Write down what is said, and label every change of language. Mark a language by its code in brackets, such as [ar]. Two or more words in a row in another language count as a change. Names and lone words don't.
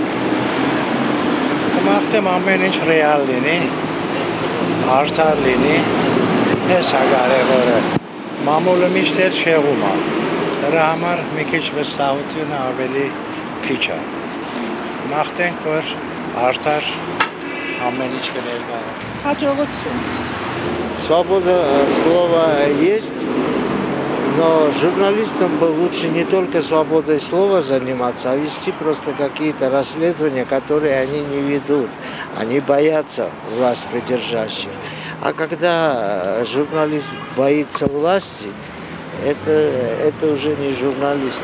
[hy] Կմաղթեմ ամեն ինչ ռեալ լինի, արդար լինի, հես ագարևորը։ Մամուլը միշտ էլ շեղում է, դրա համար մի քիչ վստահությունը ավելի քիչ է։ Մաղթենք, որ արդար ամեն ինչ կներկայացնի։ Հաջողություն։ [ru] Свобода слова есть, но журналистам бы лучше не только свободой слова заниматься, а вести просто какие-то расследования, которые они не ведут. Они боятся власть придержащих. А когда журналист боится власти, это уже не журналист.